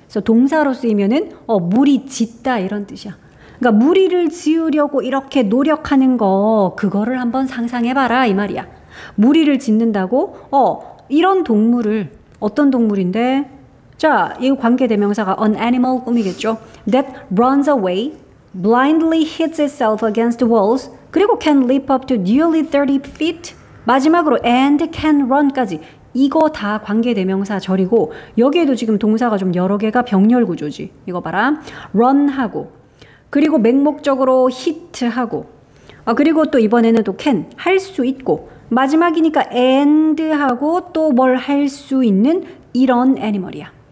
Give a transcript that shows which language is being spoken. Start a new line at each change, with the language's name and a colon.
Korean: 그래서 동사로 쓰이면은 무리 짓다 이런 뜻이야. 그러니까 무리를 지으려고 이렇게 노력하는 거 그거를 한번 상상해 봐라 이 말이야. 무리를 짓는다고 이런 동물을 어떤 동물인데 자, 이 관계대명사가
English: an animal
Korean: 꿈이겠죠.
English: That runs away, blindly hits itself against walls, 그리고 can leap up to nearly 30 feet.
Korean: 마지막으로
English: and can run
Korean: 까지. 이거 다 관계대명사 절이고 여기에도 지금 동사가 좀 여러 개가 병렬 구조지. 이거 봐라. run하고 그리고 맹목적으로 hit하고 그리고 또 이번에는 또 can 할 수 있고 마지막이니까 and하고 또 뭘 할 수 있는 이런 애니멀이야.